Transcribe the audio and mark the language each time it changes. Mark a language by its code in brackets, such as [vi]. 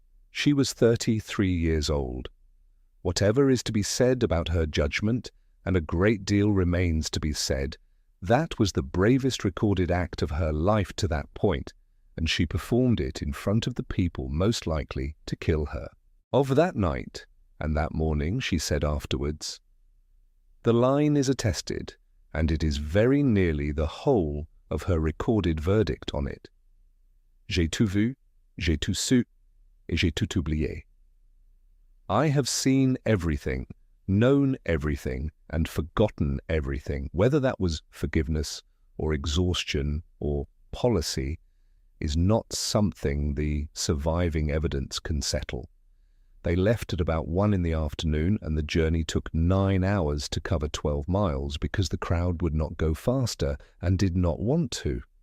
[en] She was 33 years old. Whatever is to be said about her judgment, and a great deal remains to be said, that was the bravest recorded act of her life to that point, and she performed it in front of the people most likely to kill her. Of that night and that morning she said afterwards, "The line is attested, and it is very nearly the whole of her recorded verdict on it. [fr] J'ai tout vu, j'ai tout su, et j'ai tout oublié. [en] I have seen everything, known everything, and forgotten everything. Whether that was forgiveness or exhaustion or policy is not something the surviving evidence can settle. They left at about 1 in the afternoon, and the journey took 9 hours to cover 12 miles because the crowd would not go faster and did not want to.